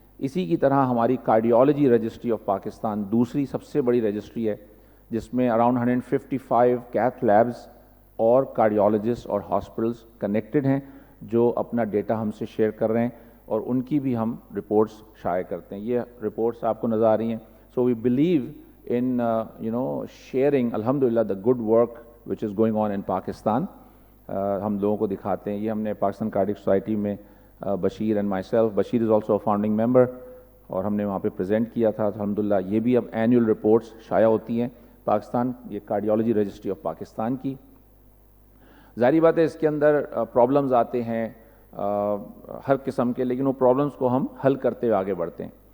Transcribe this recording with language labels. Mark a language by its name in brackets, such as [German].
[Urdu] اسی کی طرح ہماری کارڈیالوجی رجسٹری آف پاکستان دوسری سب سے بڑی رجسٹری ہے, جس میں اراؤنڈ 155 کیتھ لیبز اور کارڈیالوجسٹ اور ہاسپٹلس کنیکٹڈ ہیں جو اپنا ڈیٹا ہم سے شیئر کر رہے ہیں, اور ان کی بھی ہم رپورٹس شائع کرتے ہیں. یہ رپورٹس آپ کو نظر آ رہی ہیں. سو we believe [English] in sharing alhamdulillah the good work which is going on in Pakistan. [Urdu] ہم لوگوں کو دکھاتے ہیں. یہ ہم نے پاکستان کارڈک سوسائٹی میں Bashir and my self, Bashir [English] is also founding member, [Urdu] اور ہم نے وہاں پہ پریزنٹ کیا تھا. الحمدللہ یہ بھی اب اینیول رپورٹس شائع ہوتی ہیں پاکستان, یہ کارڈیالوجی رجسٹری آف پاکستان کی. ظاہری بات ہے اس کے اندر پرابلمز آتے ہیں ہر قسم کے, لیکن وہ پرابلمز کو ہم حل کرتے ہوئے آگے بڑھتے ہیں.